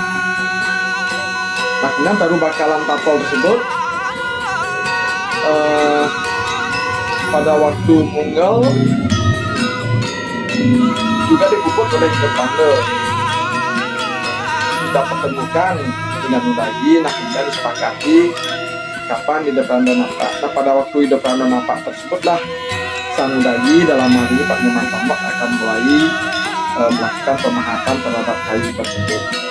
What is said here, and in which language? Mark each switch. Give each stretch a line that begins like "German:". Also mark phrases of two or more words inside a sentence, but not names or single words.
Indonesian: Nah, kemudian taru bakalan tapal tersebut pada waktu munggal juga dipupuk oleh Ida Pranda. Kita pertemukan dengan Undagi, nah kemudian disepakati kapan Ida Pranda nampak. Nah, pada waktu Ida Pranda nampak tersebutlah Sang Undagi, dalam hal ini Pak Nyoman Slamet, akan mulai melakukan pemahatan terhadap kayu tersebut.